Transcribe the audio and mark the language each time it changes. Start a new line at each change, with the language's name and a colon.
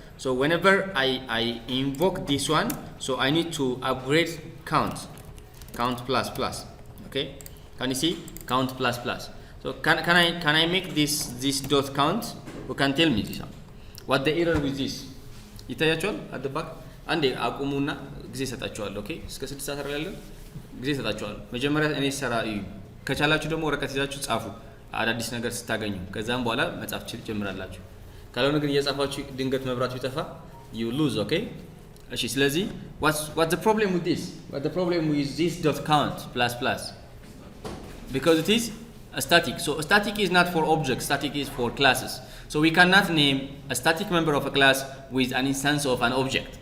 English: So whenever I invoke this one, so I need to upgrade count plus plus. Okay, can you see count plus plus? So can I make this dot count? Who can tell me this one? What the error with this?
Amharic: ይታያችኋል
English: at the back
Amharic: አንዴ አቁሙና ጊዜ ሰጣችኋለሁ። ኦኬ እስከ 6 ሰዓት አይደለም ጊዜ ሰጣችኋለሁ። መጀመሪያ እኔ ሰራ እዩ፣ ከቻላችሁ ደግሞ ወረቀት ይዛችሁ ጻፉ አዳዲስ ነገር ስታገኙ፣ ከዛም በኋላ መጻፍ ጀምራላችሁ። ካልሆነ ግን እየጻፋችሁ ድንገት መብራቱ ይጠፋ
English: you lose. Okay,
Amharic: እሺ ስለዚህ
English: what's the problem with this? What the problem with this dot count plus plus? Because it is a static. So a static is not for objects, static is for classes. So we cannot name a static member of a class with an instance of an object.